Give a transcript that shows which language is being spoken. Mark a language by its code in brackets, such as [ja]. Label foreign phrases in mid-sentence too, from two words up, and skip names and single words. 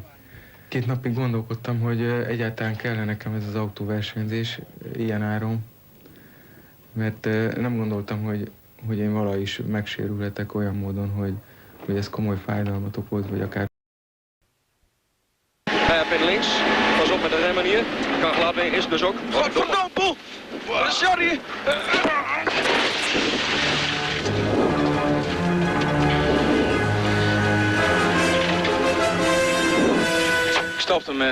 [hu] 2 napig gondolkodtam, hogy egyáltalán kellene nekem ez az autóversenyzés ilyen áron, mert nem gondoltam, hogy én valahogy is megsérülhetek olyan módon, hogy ez komoly fájdalmat okoz, vagy akár... [nl] Hairpin links, pas op met de remmen hier. Kan gladweg is dus ook. Verdomme, Paul! Sorry! Ik stopte hem.